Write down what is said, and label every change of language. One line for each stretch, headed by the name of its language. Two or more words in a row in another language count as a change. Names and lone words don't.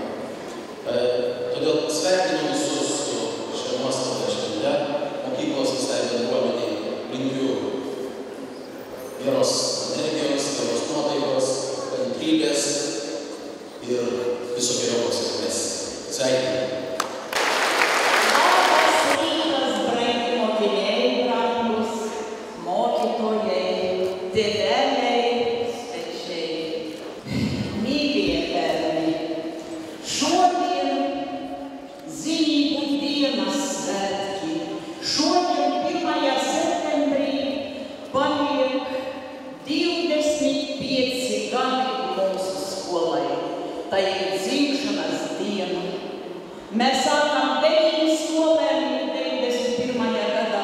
Lithuanian: Todėl sveikinu visus su šia nuostabia švente, mokyklos visai bendruomeniai linkiu geros energijos, geros nuotaikos, kantrybės ir visokeriopos sėkmės. Sveikinu. Labas rytas, brangi mokiniai, brangus mokytojai, tėveliai, svečiai, mylieji tėveliai.
Latvian: Šodien zinīgu dienas svētki. Šodien 1. septembrī paliek 25 gadi mūsu skolai. Tā ir dzimšanas diena. Mēs sākām 9 skolēni 91. gadā.